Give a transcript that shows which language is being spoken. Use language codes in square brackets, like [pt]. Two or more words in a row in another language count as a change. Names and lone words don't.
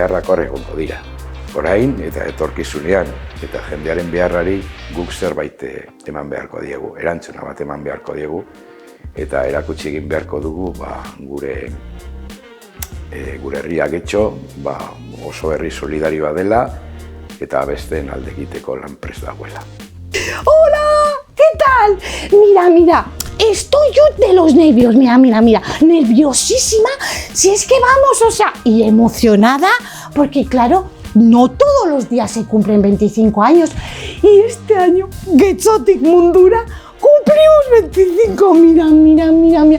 [eu] Beharrak hor egongo dira. orain eta etorkizunean, eta jendearen beharrari guk zerbait eman beharko diegu, erantzuna bat eman beharko diegu, eta erakutsi egin beharko dugu gure herria Getxo oso herri solidarioa dela, eta besteen alde egiteko lan prest dagoela. [es] ¡Hola! ¿Qué tal? Mira, estoy yo de los nervios, mira, nerviosísima, si es que vamos, o sea, y emocionada, porque claro, no todos los días se cumplen 25 años, y este año, Getxotik Mundura, cumplimos 25, mira.